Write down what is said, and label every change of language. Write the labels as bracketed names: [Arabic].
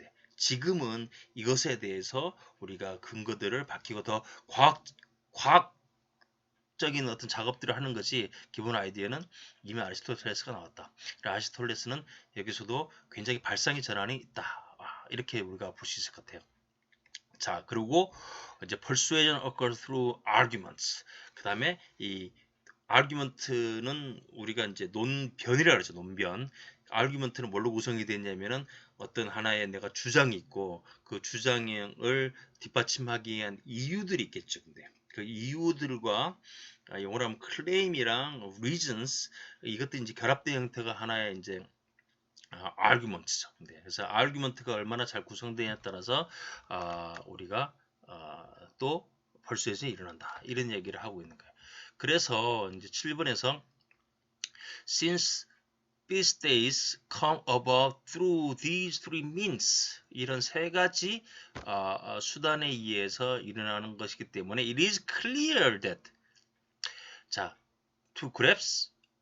[Korean] 근데 지금은 이것에 대해서 우리가 근거들을 밝히고 더 과학적인 어떤 작업들을 하는 것이, 기본 아이디어는 이미 아리스토텔레스가 나왔다. 아리스토텔레스는 여기서도 굉장히 발상의 전환이 있다. 이렇게 우리가 볼 수 있을 것 같아요. 자, 그리고 이제 [English] persuasion occurs through arguments. [Korean] 그 다음에 이 argument는 우리가 이제 논변이라 그러죠. 논변. argument는 뭘로 구성이 되냐면은 어떤 하나의 내가 주장이 있고 그 주장을 뒷받침하기 위한 이유들이 있겠죠. 근데 그 이유들과 영어로 하면 claim이랑 reasons, 이것도 이제 결합된 형태가 하나의 이제 argument죠. 그래서 argument가 얼마나 잘 구성되냐에 따라서 우리가 또 persuasion이 일어난다. 이런 얘기를 하고 있는 거예요. 그래서 이제 7번에서 [English] since these days come about through these three means, [Korean] 이런 세 가지 수단에 의해서 일어나는 것이기 때문에 [English] it is clear that, [Korean] 자, [English] to grasp